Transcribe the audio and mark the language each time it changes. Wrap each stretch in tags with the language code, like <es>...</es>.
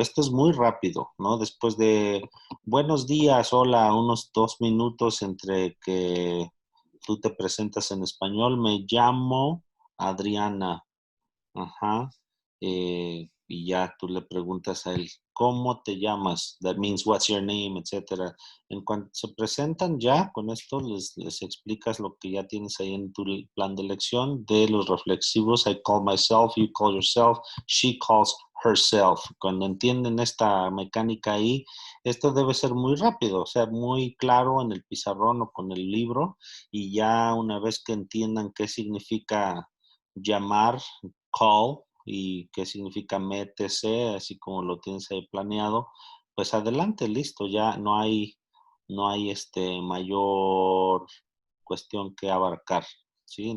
<es>Esto es muy rápido, ¿no? Después de buenos días, hola, unos 2 minutos entre que tú te presentas en español, me llamo Adriana. Ajá. Y ya tú le preguntas a él, ¿cómo te llamas?</es> <en>That means what's your name,</en> <es>etcétera. En cuanto se presentan ya, con esto les explicas lo que ya tienes ahí en tu plan de elección de los reflexivos.</es> <en>I call myself, you call yourself, she calls herself.</en> <es>Cuando entienden esta mecánica ahí, esto debe ser muy rápido, o sea, muy claro en el pizarrón o con el libro, y ya una vez que entiendan qué significa llamar, call, y qué significa métese, así como lo tienes ahí planeado, pues adelante, listo, ya no hay mayor cuestión que abarcar, ¿sí?</es>